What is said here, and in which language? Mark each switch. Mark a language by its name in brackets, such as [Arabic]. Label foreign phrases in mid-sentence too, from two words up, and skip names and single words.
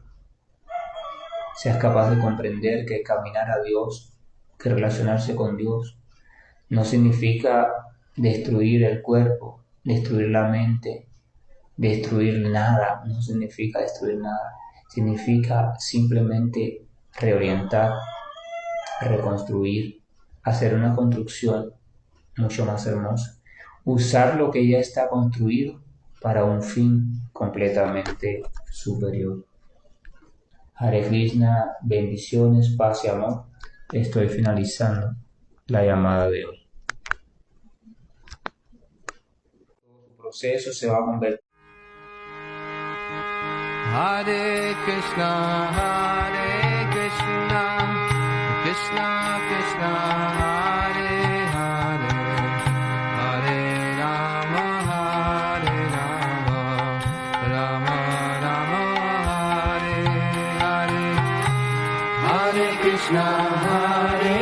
[Spanish] Seas capaz de comprender que caminar a Dios, que relacionarse con Dios, no significa destruir el cuerpo, destruir la mente, destruir nada, no significa destruir nada, significa simplemente reorientar, reconstruir, hacer una construcción mucho más hermosa, usar lo que ya está construido para un fin completamente superior. [Sanskrit] हरे कृष्ण, [Spanish] bendiciones, paz y amor. Estoy finalizando la llamada de hoy. Todo su proceso se va a convertir. [Sanskrit] हरे कृष्ण कृष्ण कृष्ण हरे हरे हरे राम राम राम हरे हरे हरे कृष्ण,